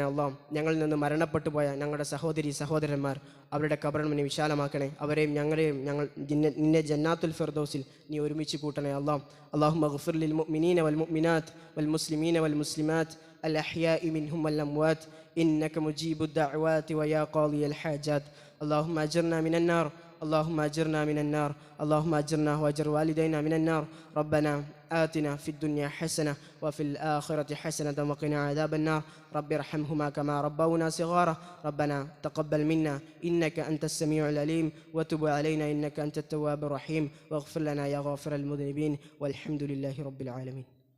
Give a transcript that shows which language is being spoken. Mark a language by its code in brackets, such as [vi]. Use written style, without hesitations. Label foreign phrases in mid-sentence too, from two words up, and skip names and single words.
[ml] അള്ളാഹ്, ഞങ്ങളിൽ നിന്ന് മരണപ്പെട്ടു പോയ ഞങ്ങളുടെ സഹോദരന്മാർ, അവരുടെ ഖബറും നീ വിശാലമാക്കണേ. അവരെയും ഞങ്ങളെയും നിന്നെ ജന്നാത്തുൽ ഫിർദൗസിൽ നീ ഒരുമിച്ച് കൂട്ടണേ. [ar] اللهم اغفر للمؤمنين والمؤمنات والمسلمين والمسلمات الأحياء منهم والأموات إنك مجيب الدعوات ويا قاضي الحاجات. اللهم أجرنا من النار اللهم أجرنا من النار، اللهم أجرنا وأجر والدينا من النار. ربنا آتنا في الدنيا حسنة وفي الآخرة حسنة وقنا عذاب النار. رب ارحمهما كما ربونا صغارا. ربنا تقبل منا إنك أنت السميع العليم وتب علينا إنك أنت التواب الرحيم واغفر لنا يا غافر المذنبين والحمد لله رب العالمين.